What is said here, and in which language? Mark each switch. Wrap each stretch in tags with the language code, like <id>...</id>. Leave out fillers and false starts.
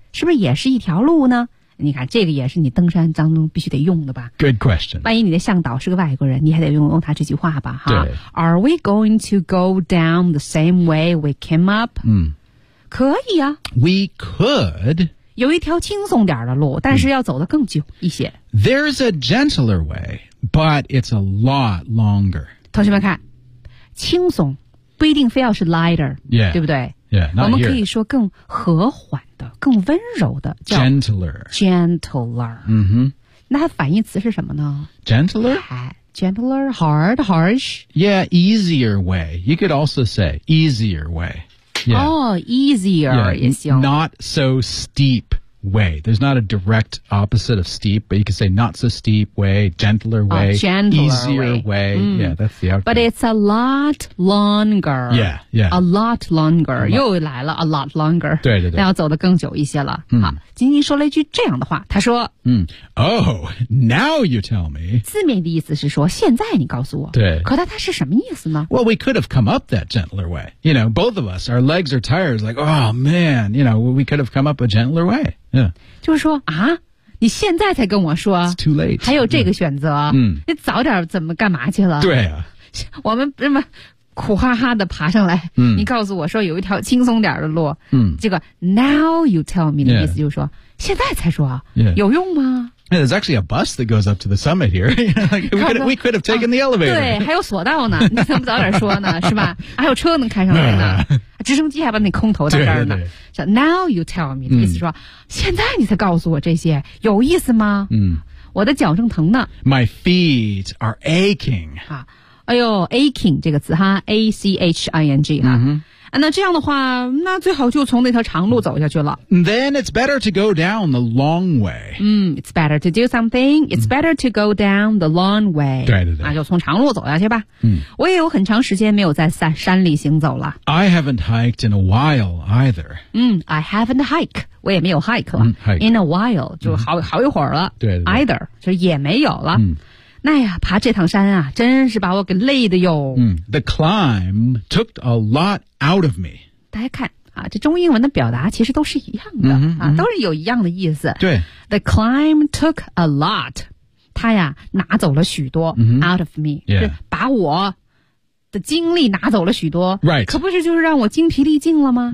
<zh>是不是也是一条路呢你看这个也是你登山当中必须得用的吧</zh> <en>Good question</en> <zh>万一你的向导是个外国人你还得用他这句话吧对</zh> <en>哈 Are we going to go down the same way we came up?、</en> <zh>可以啊</zh> <en>We could</en> <zh>有一条轻松点的路但是要走得更久一些、</zh> <en>There's a gentler way but it's a lot longer</en> <zh>同学们看轻松不一定非要是 lighter、</zh> <en>yeah.</en> <zh>对不对</zh> <en>Yeah,</en> <zh>我们可以说更和缓的更温柔的叫</zh> <en>Gentler、</en> <zh>那它反义词是什么呢</zh> <en>Gentler Gentler Hard Harsh Yeah easier way You could also say easier way、 yeah. Oh easier yeah, Not so steep way There's not a direct opposite of steep But you could say not so steep way Gentler way gentler Easier way、Yeah that's the outcome But it's a lot longer Yeah yeah. A lot longer</en> <zh>又来了</zh> <en>a lot longer</en> <zh>对对对那要走得更久一些了、好金金说了一句这样的话他说、</zh> <en>Oh now you tell me</en> <zh>字面的意思是说现在你告诉我对可它是什么意思呢</zh> <en>Well we could have come up that gentler way You know both of us Our legs are tired Like oh man You know we could have come up a gentler way Yeah.</en> <zh>就是说啊你现在才跟我说</zh> <en>It's too late</en> <zh>还有这个选择、</zh> <en>yeah.</en> <zh>你早点怎么干嘛去了对啊我们这么苦哈哈的爬上来、嗯、你告诉我说有一条轻松点的路、嗯、这个</zh> <en>now you tell me</en> <zh>的意思就是说、</zh> <en>yeah.</en> <zh>现在才说、</zh> <en>yeah.</en> <zh>有用吗</zh> <en>yeah, There's actually a bus that goes up to the summit here we could have taken the elevator</en> <zh>对还有索道呢你怎么早点说呢是吧还有车能开上来呢直升机还把那空投到这儿呢对对</zh> <en>now you tell me</en> <zh>的意思说、嗯、现在你才告诉我这些有意思吗、嗯、我的脚正疼呢</zh> <en>My feet are aching、</en> <zh>啊哎呦 aching 这个词哈 A-C-H-I-N-G 哈、嗯、那这样的话那最好就从那条长路走下去了</zh> <en>Then it's better to go down the long way、嗯、It's better to do something It's better to go down the long way</en> <zh>对对对那就从长路走下去吧、嗯、我也有很长时间没有在山里行走了</zh> <en>I haven't hiked in a while either、</en> <zh>嗯、</zh> <en>I haven't hiked</en> <zh>我也没有 hike 了、</zh> <en>嗯、hike. In a while</en> <zh>就 好,、嗯、好一会儿了对对对 Either 就也没有了、嗯那呀爬这趟山啊真是把我给累的哟、</zh> <en>嗯、The climb took a lot out of me</en> <zh>大家看啊，这中英文的表达其实都是一样的、嗯、啊、嗯，都是有一样的意思对</zh> <en>The climb took a lot</en> <zh>他呀拿走了许多、嗯、</zh> <en>out of me、 yeah.</en> <zh>是把我的精力拿走了许多、</zh> <en>right.</en> <zh>可不是就是让我精疲力尽了吗、</zh>